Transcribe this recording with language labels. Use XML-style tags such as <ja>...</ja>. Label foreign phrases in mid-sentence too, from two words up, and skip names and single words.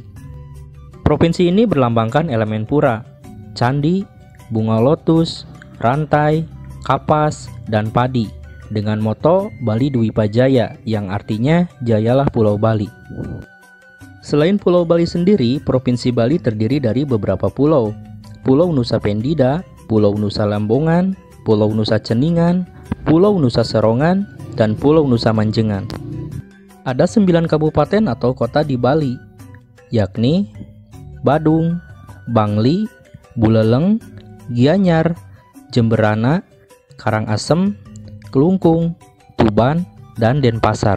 <id>Provinsi ini berlambangkan elemen pura, candi, bunga lotus, rantai, kapas, dan padi, dengan moto Bali Dwipa Jaya yang artinya jayalah Pulau Bali. Selain Pulau Bali sendiri, Provinsi Bali terdiri dari beberapa pulau. Pulau Nusa Pendida, Pulau Nusa Lambongan, Pulau Nusa Ceningan, Pulau Nusa Serongan, dan Pulau Nusa Manjengan. Ada 9 kabupaten atau kota di Bali, yakni Badung, Bangli, Buleleng, Gianyar, Jemberana, Karangasem, Kelungkung, Tuban, dan Denpasar.</id>